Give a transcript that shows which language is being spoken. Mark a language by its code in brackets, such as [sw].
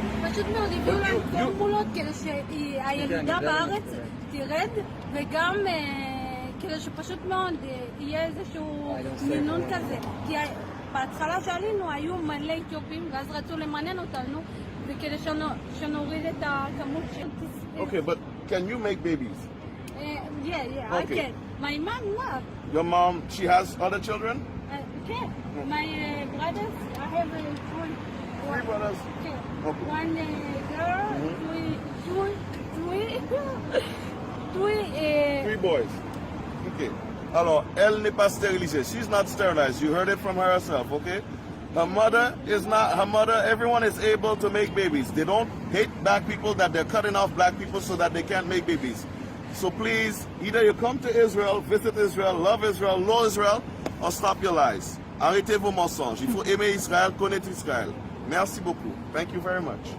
[he] פשוט מאוד הביאו לנו פורמולות כדי שהילדה בארץ תרד, וגם כדי שפשוט מאוד יהיה איזשהו מינון כזה. כי בהתחלה שעלינו היו מלא אתיופים, ואז רצו למנן אותנו, וכדי שנוריד את הכמות של... [en] Okay, but can you make babies? Yeah, I can. My mom, not. Your mom, she has other children? Okay. My brothers, I have Three brothers? Okay. Okay. One girl, Three boys. Okay. [fr] Alors, elle n'est pas stérilisée. [en] She's not sterilized. You heard it from her herself, okay? Her mother, everyone is able to make babies. They don't hate black people that they're cutting off black people so that they can't make babies. So please, either you come to Israel, visit Israel, love Israel, know Israel, or stop your lies. [fr] Arrêtez vos mensonges. Il faut aimer Israël, connaître Israël. Merci beaucoup. [en] Thank you very much.